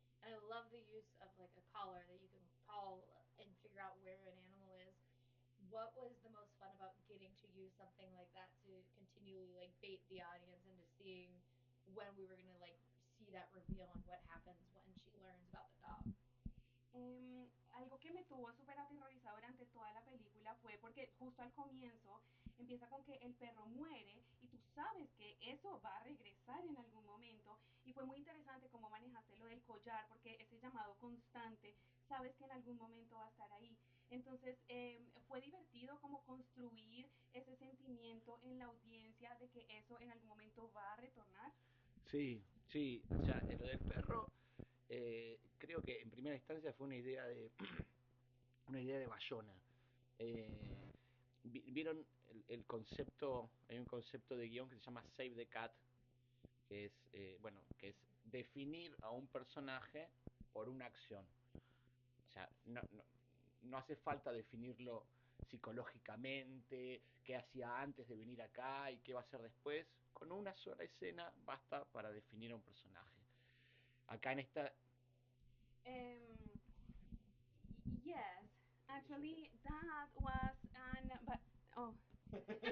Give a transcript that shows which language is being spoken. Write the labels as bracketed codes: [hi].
[en] And I love the use of like a collar that you can call and figure out where an animal is. What was the most fun about getting to use something like that to continue really like bait the audience into seeing when we were gonna like see that reveal and what happens when she learns about the dog. [es] Algo que me tuvo súper aterrorizado durante toda la película fue porque justo al comienzo empieza con que el perro muere y tú sabes que eso va a regresar en algún momento y fue muy interesante cómo manejaste lo del collar porque ese llamado constante sabes que en algún momento va a estar ahí. Entonces fue divertido como construir ese sentimiento en la audiencia de que eso en algún momento va a retornar. Sí, sí, o sea, lo del perro, creo que en primera instancia fue una idea de una idea de Bayona. Eh, ¿Vieron el concepto? Hay un concepto de guión que se llama Save the Cat, que es, bueno, que es definir a un personaje por una acción. O sea, no hace falta definirlo psicológicamente, qué hacía antes de venir acá y qué va a hacer después. Con una sola escena basta para definir a un personaje. Acá en esta... [en] Um, yes, actually, that was an but oh, sorry.